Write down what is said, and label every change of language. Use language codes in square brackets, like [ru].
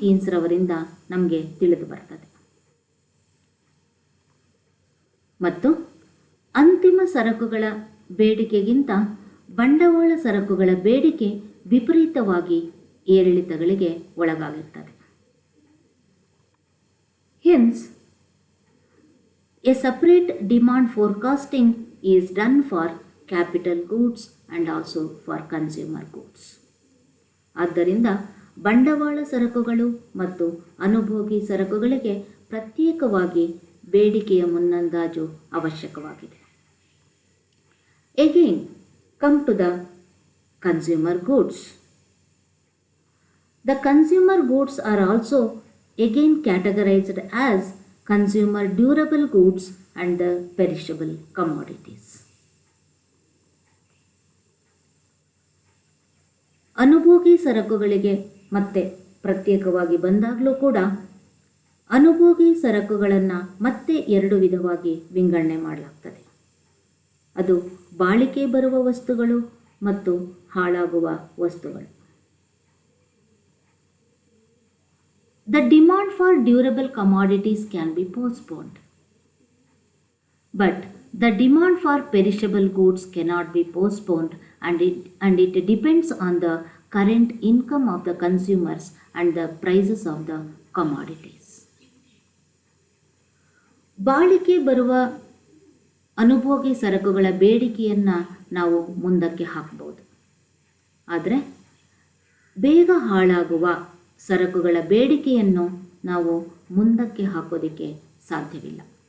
[kn] Keynes ರವರಿಂದ ನಮಗೆ ತಿಳಿದು ಬರ್ತದೆ. ಮತ್ತು ಅಂತಿಮ ಸರಕುಗಳ ಬೇಡಿಕೆಗಿಂತ ಬಂಡವಾಳ ಸರಕುಗಳ ಬೇಡಿಕೆ ವಿಪರೀತವಾಗಿ ಏರಿಳಿತಗಳಿಗೆ ಒಳಗಾಗಿರ್ತದೆ. [en] Hence, a separate demand forecasting is done for capital goods and also for consumer goods. [kn] ಆದ್ದರಿಂದ ಬಂಡವಾಳ ಸರಕುಗಳು ಮತ್ತು ಅನುಭೋಗಿ ಸರಕುಗಳಿಗೆ ಪ್ರತ್ಯೇಕವಾಗಿ ಬೇಡಿಕೆಯ ಮುನ್ನಂದಾಜು ಅವಶ್ಯಕವಾಗಿದೆ. [en] Again, come to the consumer goods. The consumer goods are also again categorized as consumer durable goods and the perishable commodities. [kn] ಅನುಭೋಗಿ ಸರಕುಗಳಿಗೆ ಮತ್ತೆ ಪ್ರತ್ಯೇಕವಾಗಿ ಬಂದಾಗಲೂ ಕೂಡ ಅನುಭೋಗಿ ಸರಕುಗಳನ್ನು ಮತ್ತೆ ಎರಡು ವಿಧವಾಗಿ ವಿಂಗಡಣೆ ಮಾಡಲಾಗ್ತದೆ. ಅದು ಬಾಳಿಕೆ ಬರುವ ವಸ್ತುಗಳು ಮತ್ತು ಹಾಳಾಗುವ ವಸ್ತುಗಳು. [en] The demand for durable commodities can be postponed, but the demand for perishable goods cannot be postponed, and it depends on the current income of the consumers and the prices of the commodities. [kn] ಬಾಳಿಕೆ ಬರುವ ಅನುಭೋಗಿ ಸರಕುಗಳ ಬೇಡಿಕೆಯನ್ನು ನಾವು ಮುಂದಕ್ಕೆ ಹಾಕಬಹುದು. ಆದರೆ ಬೇಗ ಹಾಳಾಗುವ ಸರಕುಗಳ ಬೇಡಿಕೆಯನ್ನು ನಾವು ಮುಂದಕ್ಕೆ ಹಾಕೋದಕ್ಕೆ ಸಾಧ್ಯವಿಲ್ಲ.